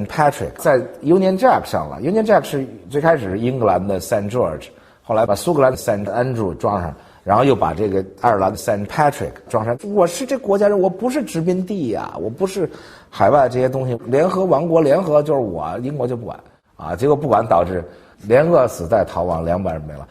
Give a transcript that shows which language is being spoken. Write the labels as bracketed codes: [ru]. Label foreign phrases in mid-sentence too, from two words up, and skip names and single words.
[zh] Patrick 在 Union Jack 上了。Union Jack 是最開始是英格蘭的 St. George，後來把蘇格蘭的 St. Andrew 裝上，然後又把這個愛爾蘭的 St. Patrick 裝上。我是這國家人，我不是殖民地呀，我不是海外這些東西。聯合王國聯合就是我，英國就不管啊。結果不管導致連餓死帶逃亡，200人沒了。